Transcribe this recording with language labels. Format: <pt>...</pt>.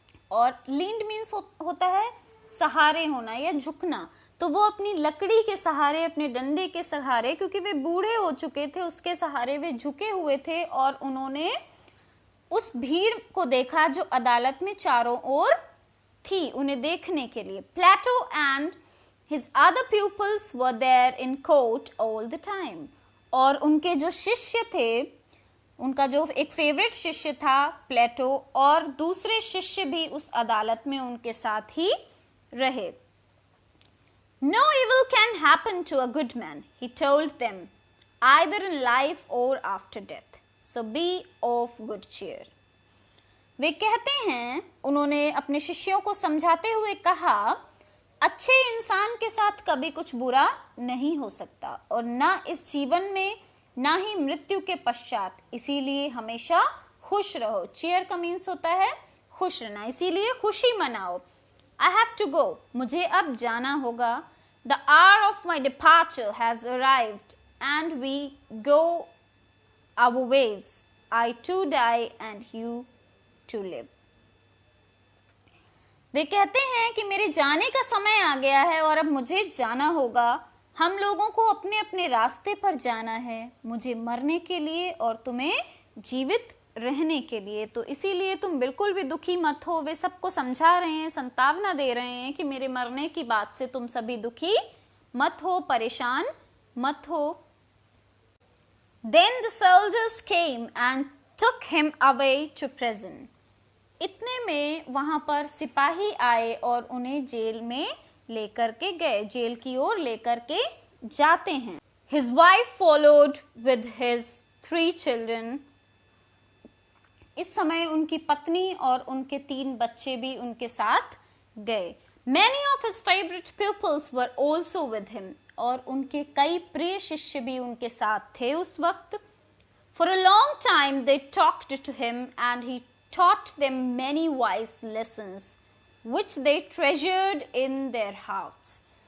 <hi>और</hi> <en>leaned means</en> <hi>होता है सहारे होना या झुकना। तो वो अपनी लकड़ी के सहारे, अपने डंडे के सहारे, क्योंकि वे बूढ़े हो चुके थे, उसके सहारे वे झुके हुए थे और उन्होंने उस भीड़ को देखा जो अदालत में चारों ओर थी उन्हें देखने के लिए.</hi> <en>Plato and his other pupils were there in court all the time.</en> <hi>और उनके जो शिष्य थे, उनका जो एक फेवरेट शिष्य था प्लेटो, और दूसरे शिष्य भी उस अदालत में उनके साथ ही रहे.</hi> <en>No evil can happen to a good man, he told them, either in life or after death. So be of good cheer.</en> <hi>वे कहते हैं, उन्होंने अपने शिष्यों को समझाते हुए कहा, अच्छे इंसान के साथ कभी कुछ बुरा नहीं हो सकता और ना इस जीवन में ना ही मृत्यु के पश्चात, इसीलिए हमेशा खुश रहो. चीयर का मीन्स होता है खुश रहना, इसीलिए खुशी मनाओ.</hi> <en>I have to go,</en> <hi>मुझे अब जाना होगा.</hi> <en>The hour of my departure has arrived and we go our ways. I too die and you too live.</en> <hi>वे कहते हैं कि मेरे जाने का समय आ गया है और अब मुझे जाना होगा. हम लोगों को अपने अपने रास्ते पर जाना है, मुझे मरने के लिए और तुम्हें जीवित रहने के लिए. तो इसीलिए तुम बिल्कुल भी दुखी मत हो. वे सबको समझा रहे हैं, संतावना दे रहे हैं कि मेरे मरने की बात से तुम सभी दुखी मत हो, परेशान मत हो.</hi> <en>Then the soldiers came and took him away to prison.</en> <hi>इतने में वहां पर सिपाही आए और उन्हें जेल में लेकर के गए, जेल की ओर लेकर के जाते हैं.</hi> <en>His wife followed with his 3 children.</en> <hi>इस समय उनकी पत्नी और उनके 3 बच्चे भी उनके साथ गए.</hi> <en>Many of his favorite pupils were also with him.</en> <hi>और उनके कई प्रिय शिष्य भी उनके साथ थे उस वक्त.</hi> <en>For a long time they talked to him and he taught them many wise lessons which they treasured in their hearts.</en>